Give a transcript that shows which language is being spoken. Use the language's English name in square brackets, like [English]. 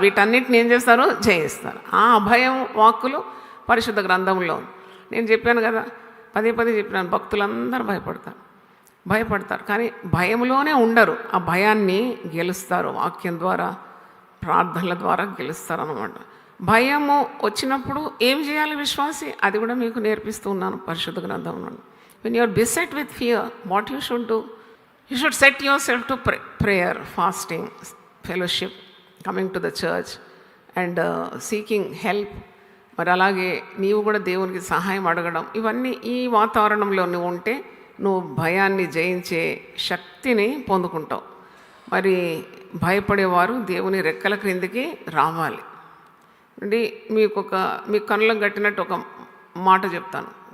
[Telugu] వీటన్నిటిని ఏం చేస్తారు? జయిస్తారు. ఆ అభయం వాక్కులు పరిశుద్ధ గ్రంథంలో నేను చెప్పాను కదా, పదే చెప్పినాను. భక్తులందరూ భయపడతారు కానీ భయంలోనే ఉండరు. ఆ భయాన్ని గెలుస్తారు, వాక్యం ద్వారా, ప్రార్థనల ద్వారా గెలుస్తారు అన్నమాట. భయము వచ్చినప్పుడు ఏం చేయాలి విశ్వాసి, అది కూడా మీకు నేర్పిస్తూ ఉన్నాను పరిశుద్ధ గ్రంథంలో. [English] When you are beset with fear, what you should do? You should set yourself to prayer, fasting, fellowship, coming to the church and seeking help. [Telugu] మరి అలాగే నీవు కూడా దేవునికి సహాయం అడగడం, ఇవన్నీ ఈ వాతావరణంలో నువ్వు ఉంటే నువ్వు భయాన్ని జయించే శక్తిని పొందుకుంటావు. మరి భయపడేవారు దేవుని రెక్కల క్రిందికి రావాలి. అంటే మీ కళ్ళకు కట్టినట్టు ఒక మాట చెప్తాను.